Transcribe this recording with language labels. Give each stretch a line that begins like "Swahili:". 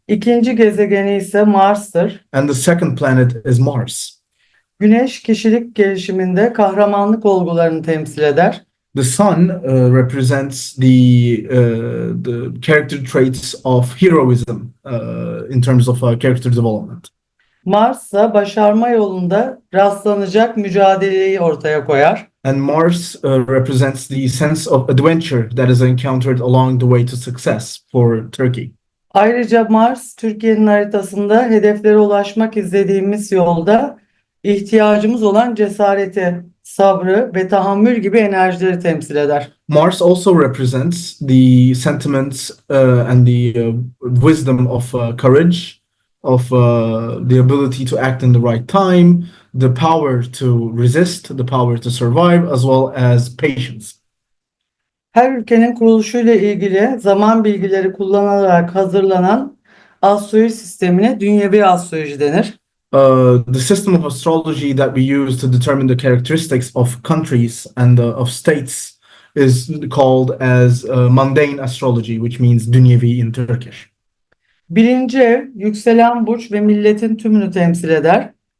Turkish: İkinci gezegeni ise Mars'tır.
English: And the second planet is Mars.
Turkish: Güneş kişilik gelişiminde kahramanlık olgularını temsil eder.
English: The Sun represents the character traits of heroism in terms of character development.
Turkish: Mars ise başarma yolunda rastlanacak mücadeleyi ortaya koyar.
English: And Mars represents the sense of adventure that is encountered along the way to success for Turkey.
Turkish: Ayrıca Mars, Türkiye'nin haritasında hedeflere ulaşmak istediğimiz yolda ihtiyacımız olan cesareti, sabrı ve tahammül gibi enerjileri temsil eder.
English: Mars also represents the sentiments and the wisdom of courage, of the ability to act in the right time, the power to resist, the power to survive, as well as patience.
Turkish: Her ülkenin kuruluşuyla ilgili zaman bilgileri kullanılarak hazırlanan astroloji sistemine dünyevi astroloji denir.
English: The system of astrology that we use to determine the characteristics of countries and of states is called as mundane astrology, which means dünyevi in Turkish.
Turkish: Birinci ev yükselen burç ve milletin tümünü temsil eder.